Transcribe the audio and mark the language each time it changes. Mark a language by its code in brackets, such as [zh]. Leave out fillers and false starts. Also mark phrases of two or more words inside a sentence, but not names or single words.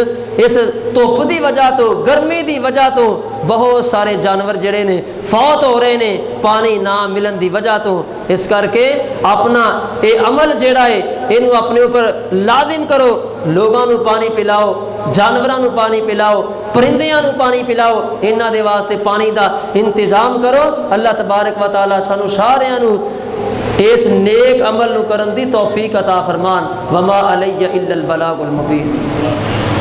[pa] اس دھپ کی وجہ تو، گرمی کی وجہ تو بہت سارے جانور جیہڑے نے فوت ہو رہے نے پانی نا ملن کی وجہ تو. اس کرکے [ur] اپنا یہ عمل جوڑا ہے انوں اپنے اوپر لازم کرو، لوگوں کو پانی پلاؤ، جانوروں کو پانی پلاؤ، پرندیاں کو پانی پلاؤ, [pa] انہاں دے واسطے [ur] پانی کا انتظام کرو. [pa] اللہ تبارک و تعالیٰ سانوں ساریاں نوں اس نیک عمل نوں کرن دی توفیق عطا فرمان. [ar] وما علينا إلا البلاغ المبين.